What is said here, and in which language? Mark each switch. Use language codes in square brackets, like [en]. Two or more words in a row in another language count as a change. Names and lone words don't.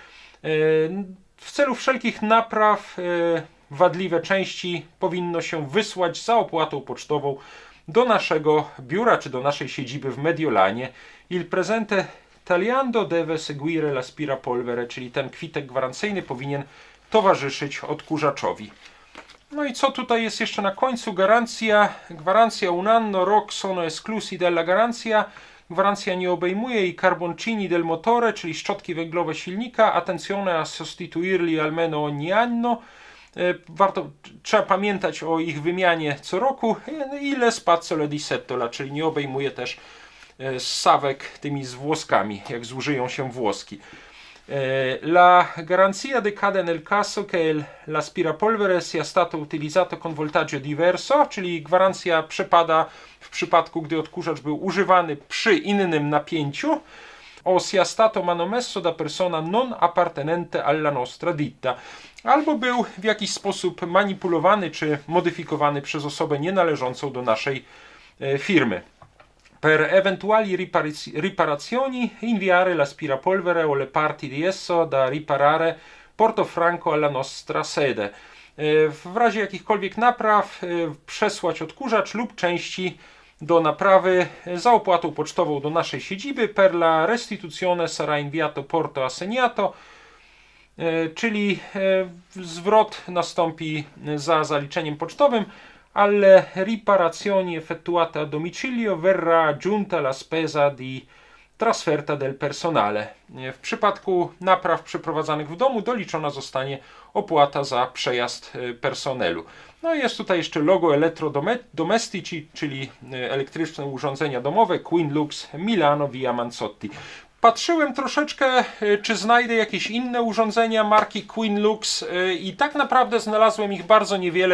[pl] W celu wszelkich napraw wadliwe części powinno się wysłać za opłatą pocztową do naszego biura czy do naszej siedziby w Mediolanie. [it] Il presente tagliando deve seguire l'aspirapolvere, [pl] czyli ten kwitek gwarancyjny powinien towarzyszyć odkurzaczowi. No i co tutaj jest jeszcze na końcu? [it] Gwarancja un anno, rok sono esclusi della garanzia. [pl] Gwarancja nie obejmuje [it] i carboncini del motore, [pl] czyli szczotki węglowe silnika. [it] Attenzione a sostituirli almeno ogni anno. [pl] Trzeba pamiętać o ich wymianie co roku. [it] I le spazzole di settola, [pl] czyli nie obejmuje też ssawek tymi z włoskami, jak zużyją się włoski. [it] La garanzia decade nel caso che l'aspirapolvere sia stato utilizzato con voltaggio diverso, [pl] czyli gwarancja przepada w przypadku, gdy odkurzacz był używany przy innym napięciu, [it] o sia stato manomesso da persona non appartenente alla nostra ditta, [pl] albo był w jakiś sposób manipulowany czy modyfikowany przez osobę nienależącą do naszej firmy. [it] Per eventuali riparazioni inviare l'aspirapolvere o le parti di esso da riparare Portofranco alla nostra sede. [pl] W razie jakichkolwiek napraw przesłać odkurzacz lub części do naprawy za opłatą pocztową do naszej siedziby [it] per la restituzione sarà inviato porto assegnato, [pl] czyli zwrot nastąpi za zaliczeniem pocztowym. [it] Alle riparazioni effettuate a domicilio verrà aggiunta la spesa di trasferta del personale. [pl] W przypadku napraw przeprowadzanych w domu doliczona zostanie opłata za przejazd personelu. No i jest tutaj jeszcze logo Elettrodomestici, czyli elektryczne urządzenia domowe Queen Lux Milano Via Manzotti. Patrzyłem troszeczkę, czy znajdę jakieś inne urządzenia marki Queen Lux i tak naprawdę znalazłem ich bardzo niewiele.